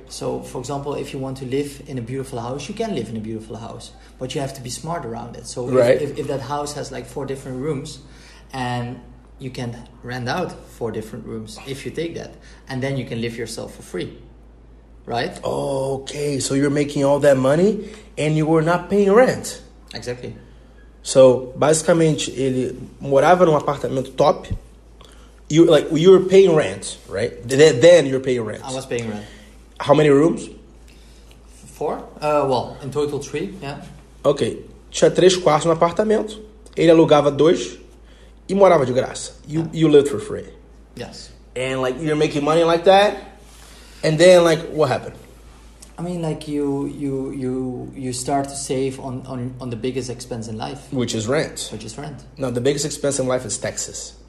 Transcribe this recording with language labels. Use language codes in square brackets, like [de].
[en] So, for example, if you want to live in a beautiful house, you can live in a beautiful house, but you have to be smart around it. So if that house has like 4 different rooms, and you can rent out 4 different rooms if you take that, and then you can live yourself for free, right? Okay, so you're making all that money and you were not paying rent. Exactly. [pt] So basicamente ele morava num apartamento top. [en] You were paying rent, right? Then you're paying rent. I was paying rent. How many rooms? 4. In total 3. Yeah. [pt] Ok, tinha 3 quartos no apartamento. Ele alugava 2. E morava de graça. [en] You lived for free. Yes. And like you're making money like that, and then like what happened? I mean, like you start to save on the biggest expense in life, which is rent. No, the biggest expense in life is taxes.